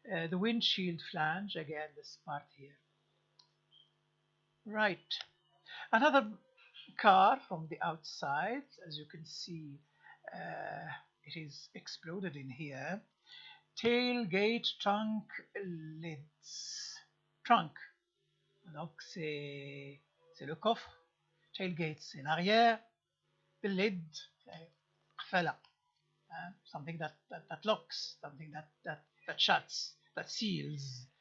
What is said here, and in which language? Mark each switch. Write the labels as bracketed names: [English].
[English] The windshield flange, again, this part here. Right. Another car from the outside, as you can see, it is exploded in here. Tailgate trunk lids. [French] Trunk, donc c'est le coffre. Tailgate, c'est l'arrière. [English] The lid, قفلة. Something that locks, something that shuts, that seals.